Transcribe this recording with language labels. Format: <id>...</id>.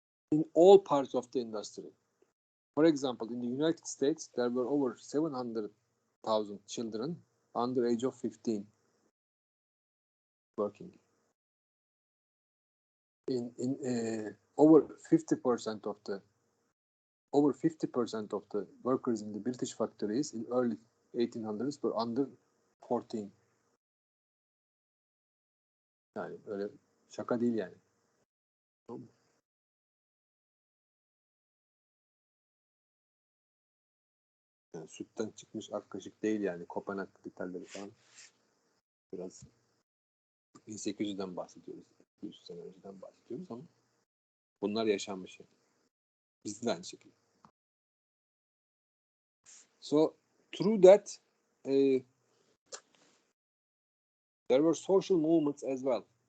<en>In all parts of the industry. For example, in the United States, there were over 700,000 children under age of 15 working. In over 50% of the workers in the British factories in early 1800s were under 14.</en> <tr>Yani öyle şaka değil yani. Yani sütten çıkmış ak kaşık değil yani. Kopenhag kriterleri falan. Biraz 1800'den bahsediyoruz. 100 sene önceden bahsediyoruz ama bunlar yaşanmış yani. Biz de aynı şekilde.</tr> <en>So through that there were social movements as well.</en>